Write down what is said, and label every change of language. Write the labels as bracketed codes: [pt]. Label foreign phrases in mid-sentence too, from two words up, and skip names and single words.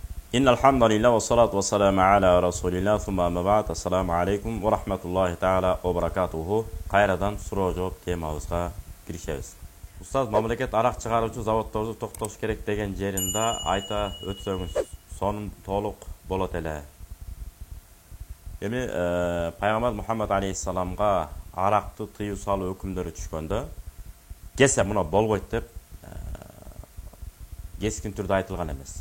[ar] إن الحمد لله والصلاة والسلام على رسول الله ثم أما بعد السلام عليكم ورحمة الله تعالى وبركاته. [ky] Qayradan суроо жооп темабызга киришебиз. Устаз мамлекет арак чыгаруучу заводдорду токтош керек деген жеринде айта өтсөңүз сонун толук болот эле. Эми пайгамбар Мухаммад алейхиссаламга аракты тыюу салуу өкүмдөрү түшкөндө кесе муна болбойт деп кескин түрдө айтылган эмес.